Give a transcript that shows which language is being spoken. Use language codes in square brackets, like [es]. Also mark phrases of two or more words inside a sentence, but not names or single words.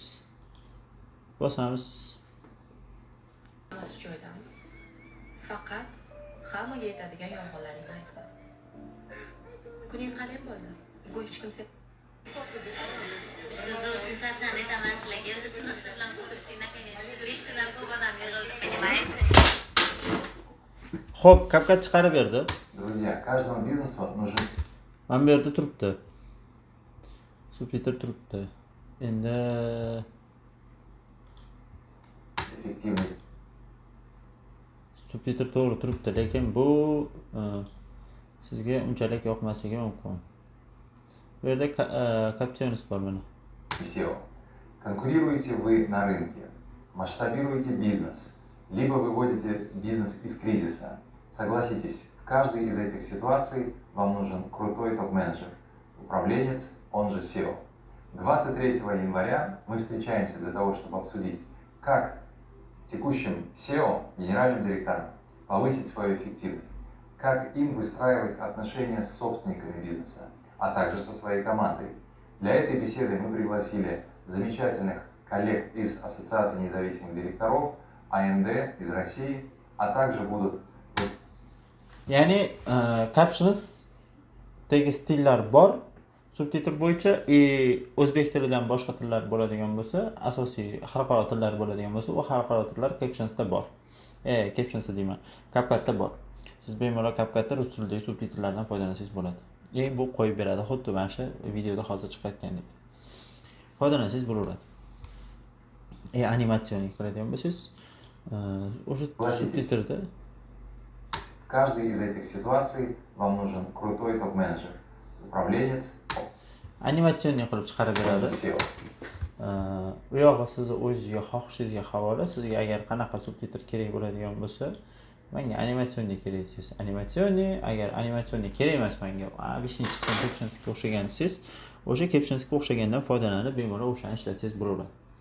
[uz] Bosamiz. Joydan faqat hammaga yetadigan yolg'onlaringni aytma. Kuning qalay bo'ldi? Bugun hech kim Zo'r sensatsiyani aytaman sizlarga. O'zi sinfdoshlar bilan ko'rishdik, [ru] наконец-то. [uz] Lishdan ko'p odam yig'ildi, понимаете? Xo'p, CapCut chiqarib berdi. [ru] Друзья, каждому бизнесу нужен [uz] Mana bu yerda turibdi. Subtitr turibdi. Endi [ru] эффективный. [uz] subtitr to'g'ri turibdi, lekin bu sizga unchalik yoqmasligi mumkin. Bu yerda captions bor mana. [ru] SEO. Конкурируете вы на рынке, масштабируете бизнес, либо выводите бизнес из кризиса. Согласитесь, в каждой из этих ситуаций вам нужен крутой топ-менеджер, управленец, он же SEO. 23 января мы встречаемся для того, чтобы обсудить, как текущим SEO, генеральным директорам, повысить свою эффективность, как им выстраивать отношения с собственниками бизнеса, а также со своей командой. Для этой беседы мы пригласили замечательных коллег из Ассоциации независимых директоров, АНД из России, а также будут... [uz] Ya'ni captions dagi stillar bor. Subtitr bo'yicha o'zbek tilidan boshqa tillar bo'ladigan bo'lsa, asosiy xalqaro tillar bo'ladigan bo'lsa, u xalqaro tillar captionsda bor. Captionsda deyman, CapCutda bor. Siz bemalol CapCutda rus tilidagi subtitrlardan foydalansangiz bo'ladi. Bu qo'yib beradi, xuddi mana shu videoda hozir chiqayotgandek. Foydalansangiz bo'laveradi. Animatsiyaga kiradigan bo'lsangiz, o'sha subtitrda [ru] В каждой из этих ситуаций вам нужен крутой топ-менеджер, управленец, [uz] animatsionni qilib chiqarib beradi. [ru] SEO. [uz] U yog'i sizni o'zingizga xohishingizga havola. Sizga agar qanaqa subtitr kerak bo'ladigan bo'lsa, menga animatsionni kerak desangiz, animatsionni, agar animatsionni kerak emas menga, объяснить qilsam captionsga o'xshagan desangiz, o'sha captionsga o'xshagandan foydalanib bemalol o'shani ishlatsangiz bo'laveradi.